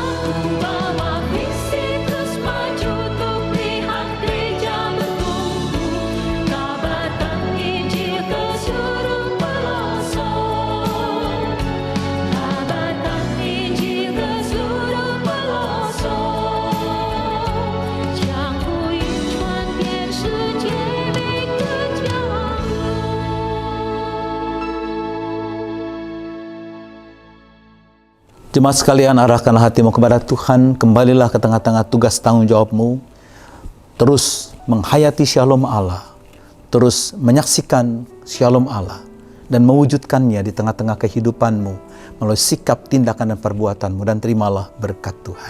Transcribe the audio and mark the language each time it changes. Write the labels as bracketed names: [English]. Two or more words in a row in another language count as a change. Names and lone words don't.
[Indonesian] Ku bawa visi terus maju untuk lihat gereja bertumbuh, kabarkan Injil ke seluruh pelosok. Kabarkan Injil ke seluruh pelosok, [Chinese] 将福音传遍世界每个角落。 [Indonesian] Jemaat sekalian, arahkanlah hatimu kepada Tuhan, kembalilah ke tengah-tengah tugas tanggung jawabmu, terus menghayati shalom Allah, terus menyaksikan shalom Allah, dan mewujudkannya di tengah-tengah kehidupanmu melalui sikap, tindakan, dan perbuatanmu, dan terimalah berkat Tuhan.